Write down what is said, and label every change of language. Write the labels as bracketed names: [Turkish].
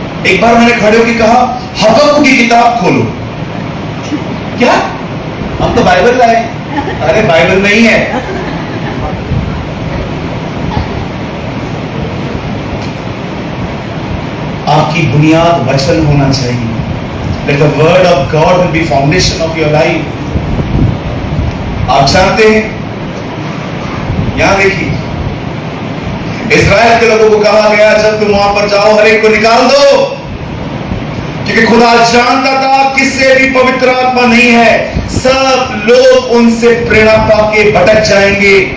[Hindi] एक बार मैंने खड़े होकर कहा हबक्कुक की किताब खोलो। क्या? हम तो बाइबल लाए। अरे बाइबल नहीं है। आपकी बुनियाद वचन होना चाहिए। [English] Let the word of God will be foundation of your life. [Hindi] आप जानते हैं, यहां देखिए, इस्राएल के लोगों को कहा गया जब तुम वहां पर जाओ हर एक को निकाल दो, क्योंकि खुदा जानता था किससे भी पवित्र आत्मा नहीं है, सब लोग उनसे प्रेरणा पाके भटक जाएंगे।